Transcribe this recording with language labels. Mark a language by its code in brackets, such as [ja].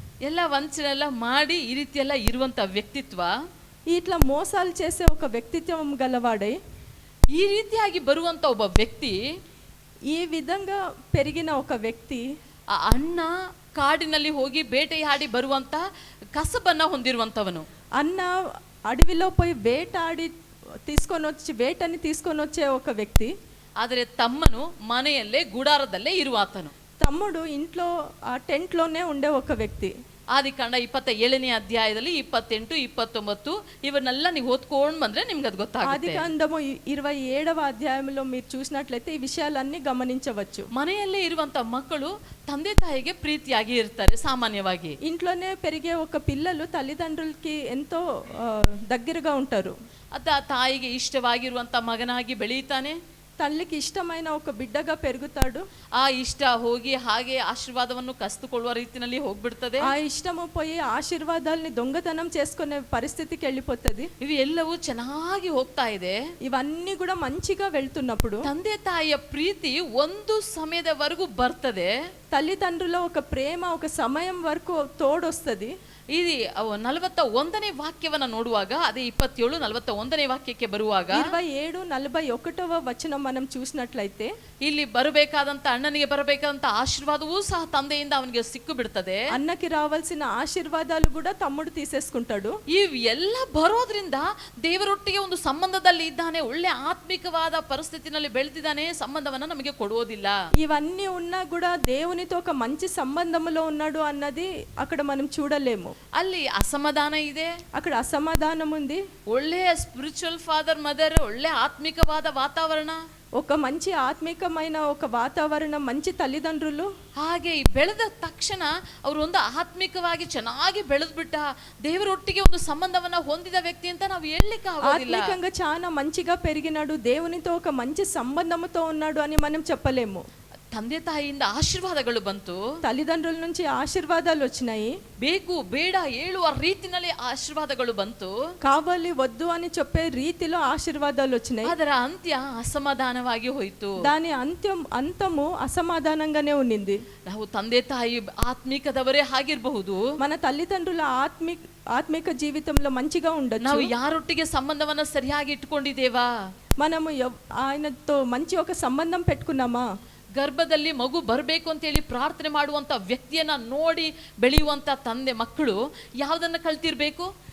[kn] ಎಲ್ಲ ವಂಚನೆ ಎಲ್ಲ ಮಾಡಿ ಈ ರೀತಿ ಎಲ್ಲ ಇರುವಂತ ವ್ಯಕ್ತಿತ್ವ, [te] ఇట్లా మోసాలు చేసే ఒక వ్యక్తిత్వం గలవాడై [kn] ಈ ರೀತಿಯಾಗಿ ಬರುವಂತ ಒಬ್ಬ ವ್ಯಕ್ತಿ, [te] ఈ విధంగా పెరిగిన ఒక వ్యక్తి, [kn] ಆ ಅಣ್ಣ ಕಾಡಿನಲ್ಲಿ ಹೋಗಿ ಬೇಟೆಯಾಡಿ ಬರುವಂತ ಕಸಬನ್ನ ಹೊಂದಿರುವಂತವನು. [te] అన్న అడవిలో పోయి వేటని తీసుకొని వచ్చే ఒక వ్యక్తి. [kn] ಆದರೆ ತಮ್ಮನು ಮನೆಯಲ್ಲೇ ಗುಡಾರದಲ್ಲೇ ಇರುವಾತನು. [te] తమ్ముడు ఇంట్లో ఆ టెంట్లోనే ఉండే ఒక వ్యక్తి. [kn] ಆದಿಕಾಂಡ 27ನೇ ಅಧ್ಯಾಯದಲ್ಲಿ 28, 29 ಇವನ್ನೆಲ್ಲ ನೀವು ಓದ್ಕೊಂಡು ಬಂದ್ರೆ ನಿಮ್ಗೆ ಅದು ಗೊತ್ತಾಗುತ್ತೆ. [te] ఆదికాండము 27వ అధ్యాయంలో మీరు చూసినట్లయితే ఈ విషయాలన్నీ గమనించవచ్చు. [kn] ಮನೆಯಲ್ಲೇ ಇರುವಂತ ಮಕ್ಕಳು ತಂದೆ ತಾಯಿಗೆ ಪ್ರೀತಿಯಾಗಿ ಇರ್ತಾರೆ. ಸಾಮಾನ್ಯವಾಗಿ [te] ఇంట్లోనే పెరిగే ఒక పిల్లలు తల్లిదండ్రులకి ఎంతో దగ్గరగా ఉంటారు. [kn] ಅದ ತಾಯಿಗೆ ಇಷ್ಟವಾಗಿರುವಂತ ಮಗನಾಗಿ ಬೆಳೀತಾನೆ, [te] తల్లికి ఇష్టమైన ఒక బిడ్డగా పెరుగుతాడు. [kn] ಆ ಇಷ್ಟ ಹೋಗಿ ಹಾಗೆ ಆಶೀರ್ವಾದವನ್ನು ಕಸಿದುಕೊಳ್ಳುವ ರೀತಿಯಲ್ಲಿ ಹೋಗ್ಬಿಡ್ತದೆ. [te] ಆ ಇಷ್ಟము పోయి ఆశీర్వాదాలని దొంగతనం చేసుకునే పరిస్థితికి వెళ్ళిపోతుంది. [kn] ಇವು ಎಲ್ಲವೂ ಚೆನ್ನಾಗಿ ಹೋಗ್ತಾ ಇದೆ. [te] ఇవన్నీ కూడా మంచిగా వెళ్తున్నప్పుడు [kn] ತಂದೆ ತಾಯಿಯ ಪ್ರೀತಿ ಒಂದು ಸಮಯದವರೆಗೂ ಬರ್ತದೆ. [te] తల్లిదండ్రుల ఒక ప్రేమ ఒక సమయం వరకు తోడొస్తుంది. ఇది [kn] 41ನೇ ವಾಕ್ಯವನ್ನ ನೋಡುವಾಗ, ಅದೇ 27, 41ನೇ ವಾಕ್ಯಕ್ಕೆ ಬರುವಾಗ [te] 27, 41వ వచనం మనం చూసినట్లయితే [kn] ಇಲ್ಲಿ ಬರಬೇಕಾದಂತ ಅಣ್ಣನಿಗೆ ಬರಬೇಕಾದಂತ ಆಶೀರ್ವಾದವೂ ಸಹ ತಂದೆಯಿಂದ ಅವನಿಗೆ ಸಿಕ್ಕು ಬಿಡ್ತದೆ. [te] అన్నకి రావాల్సిన ఆశీర్వాదాలు కూడా తమ్ముడు తీసేసుకుంటాడు. [kn] ಇವೆಲ್ಲ ಬರೋದ್ರಿಂದ ದೇವರೊಟ್ಟಿಗೆ ಒಂದು ಸಂಬಂಧದಲ್ಲಿ ಇದ್ದಾನೆ, ಒಳ್ಳೆ ಆತ್ಮಿಕವಾದ ಪರಿಸ್ಥಿತಿನಲ್ಲಿ ಬೆಳೆದಿದ್ದಾನೆ, ಸಂಬಂಧವನ್ನ ನಮಗೆ ಕೊಡುವುದಿಲ್ಲ. [te] ఇవన్నీ ఉన్నా కూడా దేవునితో ఒక మంచి సంబంధంలో ఉన్నాడు అన్నది అక్కడ మనం చూడలేము. [kn] ಅಲ್ಲಿ ಅಸಮಾಧಾನ ಇದೆ, [te] అక్కడ అసమాధానం ఉంది. [kn] ಒಳ್ಳೆಯ [en] spiritual father mother, [kn] ಒಳ್ಳೆ ಆತ್ಮಿಕವಾದ ವಾತಾವರಣ, [te] ఒక మంచి ఆత్మికమైన ఒక వాతావరణం, మంచి తల్లిదండ్రులు. [kn] ಹಾಗೆ ಬೆಳೆದ ತಕ್ಷಣ ಅವರು ಒಂದು ಆತ್ಮಿಕವಾಗಿ ಚೆನ್ನಾಗಿ ಬೆಳೆದ್ಬಿಟ್ಟ ದೇವರೊಟ್ಟಿಗೆ ಒಂದು ಸಂಬಂಧವನ್ನ ಹೊಂದಿದ ವ್ಯಕ್ತಿ ಅಂತ ನಾವು ಹೇಳಲಿಕ್ಕೆ ಆಗೋದಿಲ್ಲ. [te] ఆత్మికంగా చాలా మంచిగా పెరిగినాడు, దేవునితో ఒక మంచి సంబంధంతో ఉన్నాడు అని మనం చెప్పలేము. [kn] ತಂದೆ ತಾಯಿಯಿಂದ ಆಶೀರ್ವಾದಗಳು ಬಂತು, [te] తల్లిదండ్రుల నుంచి ఆశీర్వాదాలు వచ్చినాయి, [kn] ಬೇಕು ಬೇಡ ಹೇಳುವ ರೀತಿನಲ್ಲಿ ಆಶೀರ್ವಾದಗಳು ಬಂತು, [te] కావాలి వద్దు అని చెప్పే రీతిలో ఆశీర్వాదాలు వచ్చినాయి. [kn] ಅದರ ಅಂತ್ಯ ಅಸಮಾಧಾನವಾಗಿ ಹೋಯಿತು. [te] దాని అంతము అసమాధానంగానే ఉన్నింది. [kn] ನಾವು ತಂದೆ ತಾಯಿ ಆತ್ಮಿಕದವರೇ ಆಗಿರಬಹುದು, [te] మన తల్లిదండ్రుల ఆత్మిక జీవితంలో మంచిగా ఉండొచ్చు, [kn] ನಾವು ಯಾರೊಟ್ಟಿಗೆ ಸಂಬಂಧವನ್ನ ಸರಿಯಾಗಿ ಇಟ್ಕೊಂಡಿದ್ದೇವಾ, [te] మనము ఆయనతో మంచి ఒక సంబంధం పెట్టుకున్నామా, [kn] ಗರ್ಭದಲ್ಲಿ ಮಗು ಬರಬೇಕು ಅಂತ ಹೇಳಿ ಪ್ರಾರ್ಥನೆ ಮಾಡುವಂತ ವ್ಯಕ್ತಿಯನ್ನ ನೋಡಿ ಬೆಳೆಯುವಂತ ತಂದೆ ಮಕ್ಕಳು ಯಾವುದನ್ನ ಕಲ್ತಿರ್ಬೇಕು?